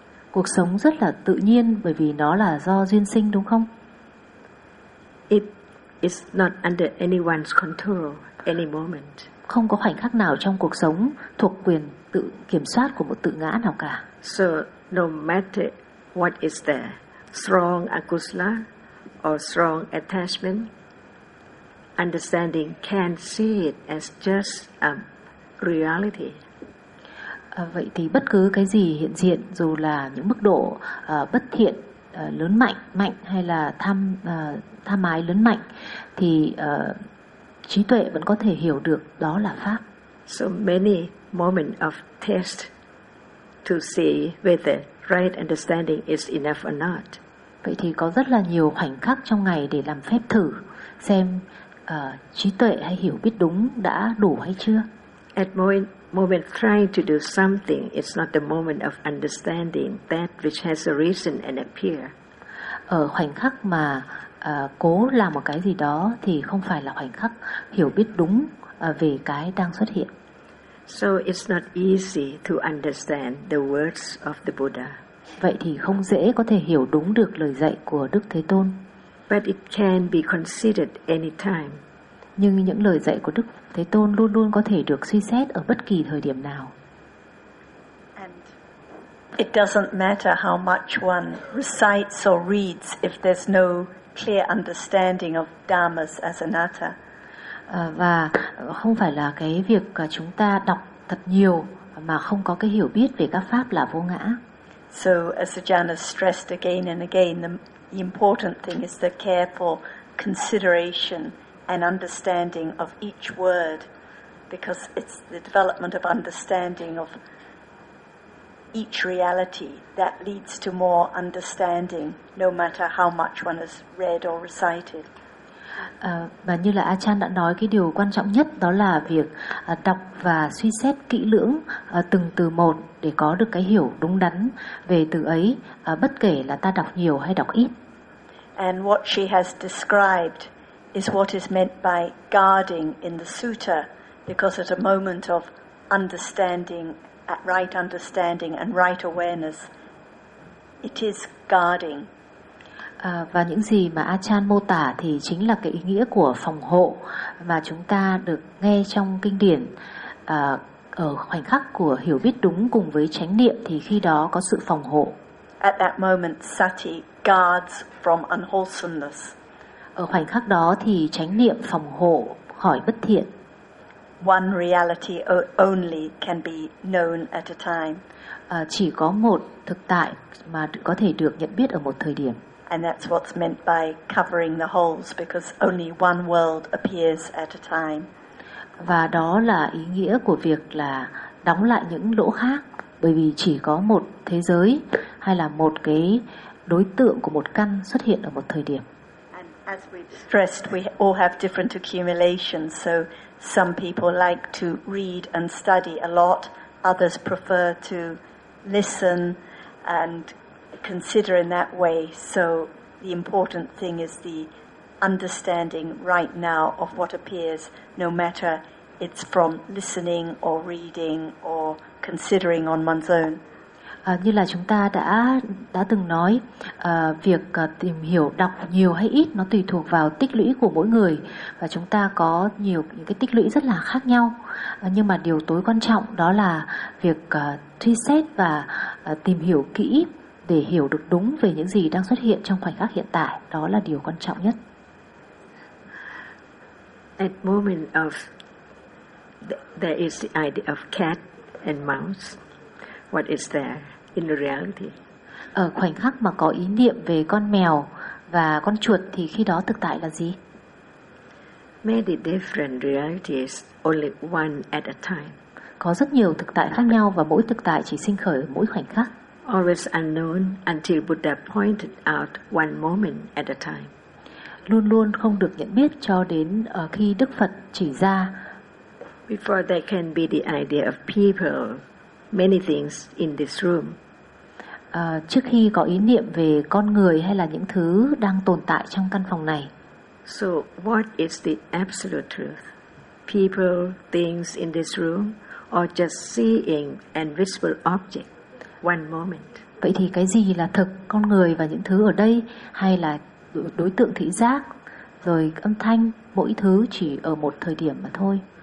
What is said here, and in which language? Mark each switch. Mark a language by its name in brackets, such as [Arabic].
[Vietnamese] Cuộc sống rất là tự nhiên bởi vì nó là do duyên sinh, đúng không? [English] It is not under anyone's control any moment. [Vietnamese] Không có khoảnh khắc nào trong cuộc sống thuộc quyền tự kiểm soát của một tự ngã nào cả. [English] So no matter what is there, strong akusala or strong attachment, understanding can see it as just a reality. [Vietnamese] Vậy thì bất cứ cái gì hiện diện, dù là những mức độ bất thiện lớn mạnh hay là tham ái lớn mạnh, thì trí tuệ vẫn có thể hiểu được đó là pháp. [English] So many moments of test to see whether right understanding is enough or not. [Vietnamese] Vậy thì có rất là nhiều khoảnh khắc trong ngày để làm phép thử xem trí tuệ hay hiểu biết đúng đã đủ hay chưa. [English] At moment trying to do something, it's not the moment of understanding that which has arisen and appear. [Vietnamese] Ở khoảnh khắc mà cố làm một cái gì đó thì không phải là khoảnh khắc hiểu biết đúng về cái đang xuất hiện. [English] So it's not easy to understand the words of the Buddha. [Vietnamese] Vậy thì không dễ có thể hiểu đúng được lời dạy của Đức Thế Tôn. [English] But it can be considered any time. [Vietnamese] Nhưng những lời dạy của Đức Thế Tôn luôn luôn có thể được suy xét ở bất kỳ thời điểm nào. [English] And it doesn't matter how much one recites or reads if there's no clear understanding of dhammas as anatta. [Vietnamese] Và không phải là cái việc chúng ta đọc thật nhiều mà không có cái hiểu biết về các pháp là vô ngã. [English] So as Ajahn has stressed again and again, the important thing is the careful consideration and understanding of each word, because it's the development of understanding of each reality that leads to more understanding, no matter how much one has read or recited. [Vietnamese] Và như là Ajahn đã nói, cái điều quan trọng nhất đó là việc đọc và suy xét kỹ lưỡng từng từ một để có được cái hiểu đúng đắn về từ ấy, bất kể là ta đọc nhiều hay đọc ít. [English] And what she has described is what is meant by guarding in the sutta, because at a moment of understanding, at right understanding and right awareness, it is guarding. [Vietnamese] Và những gì mà Ajahn mô tả thì chính là cái ý nghĩa của phòng hộ mà chúng ta được nghe trong kinh điển. Ở khoảnh khắc của hiểu biết đúng cùng với chánh niệm thì khi đó có sự phòng hộ. [English] At that moment, sati guards from unwholesomeness. [Vietnamese] Ở khoảnh khắc đó thì chánh niệm phòng hộ khỏi bất thiện. [English] One reality only can be known at a time. [Vietnamese] Chỉ có một thực tại mà có thể được nhận biết ở một thời điểm. [English] And that's what's meant by covering the holes, because only one world appears at a time. [Vietnamese] Và đó là ý nghĩa của việc là đóng lại những lỗ khác, bởi vì chỉ có một thế giới hay là một cái đối tượng của một căn xuất hiện ở một thời điểm. [English] And as we've stressed, we all have different accumulations, so some people like to read and study a lot, others prefer to listen and consider in that way. So the important thing is the understanding right now of what appears, no matter it's from listening or reading or considering on one's own. [Vietnamese] Như là chúng ta đã từng nói, việc tìm hiểu đọc nhiều hay ít nó tùy thuộc vào tích lũy của mỗi người, và chúng ta có nhiều những cái tích lũy rất là khác nhau. Nhưng mà điều tối quan trọng đó là việc truy xét và tìm hiểu kỹ để hiểu được đúng về những gì đang xuất hiện trong khoảnh khắc hiện tại. Đó là điều quan trọng nhất. [English] At moment of there is the idea of cat and mouse. What is there in the reality? [Vietnamese] Ở khoảnh khắc mà có ý niệm về con mèo và con chuột thì khi đó thực tại là gì? [English] Many different realities, only one at a time. [Vietnamese] Có rất nhiều thực tại khác nhau và mỗi thực tại chỉ sinh khởi ở mỗi khoảnh khắc. [English] Always unknown until Buddha pointed out one moment at a time. [Vietnamese] Luôn luôn không được nhận biết cho đến khi Đức Phật chỉ ra. [English] Before there can be the idea of people, many things in this room. [Vietnamese] Trước khi có ý niệm về con người hay là những thứ đang tồn tại trong căn phòng này. [English] So what is the absolute truth? People, things in this room, or just seeing an visible object? One moment. [Vietnamese] Vậy thì cái gì là thực, con người và những thứ ở đây, hay là đối tượng thị giác, rồi âm thanh, mỗi thứ chỉ ở một thời điểm mà thôi.